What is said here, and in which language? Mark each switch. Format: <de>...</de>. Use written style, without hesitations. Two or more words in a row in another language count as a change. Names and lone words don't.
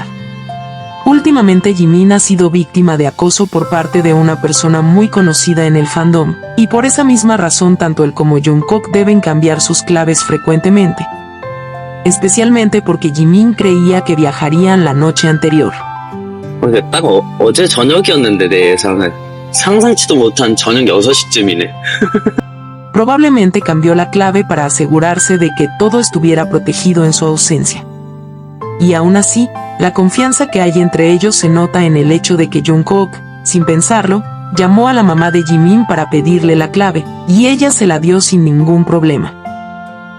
<es>Últimamente Jimin ha sido víctima de acoso por parte de una persona muy conocida en el fandom, y por esa misma razón tanto él como Jungkook deben cambiar sus claves frecuentemente. Especialmente porque Jimin creía que viajarían la noche anterior.</es> <ko>근데 딱 어제 저녁이었는데 내 예상은 상상치도 못한 저녁 6시쯤이네.</ko> <es>Probablemente cambió la clave para asegurarse de que todo estuviera protegido en su ausencia. Y aún así, la confianza que hay entre ellos se nota en el hecho de que Jungkook, sin pensarlo, llamó a la mamá de Jimin para pedirle la clave, y ella se la dio sin ningún problema.</es>